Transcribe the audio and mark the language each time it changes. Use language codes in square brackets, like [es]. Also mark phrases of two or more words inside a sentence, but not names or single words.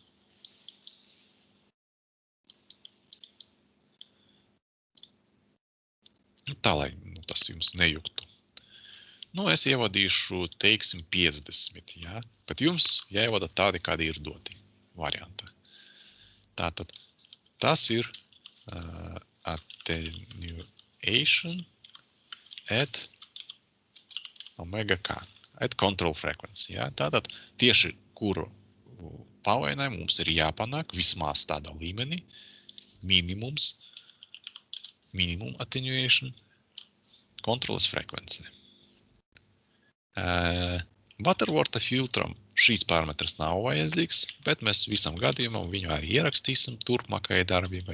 [lv] Tā, lai tas jums nejuktu. Es ievadīšu, teiksim, 50, ja? Bet jums jāievada tādi, kādi ir doti varianti. Tātad tas ir [en] attenuation at omega k, at control frequency. [lv] Ja? Tātad tieši kuru pavainājumu mums ir jāpanāk vismaz tādā līmenī, minimums, [en] minimum attenuation, [lv] kontroles frekvence. Butterworta filtram šīs parametrs nav vajadzīgs, bet mēs visam gadījumam viņu arī ierakstīsim turpmākajai darbībai.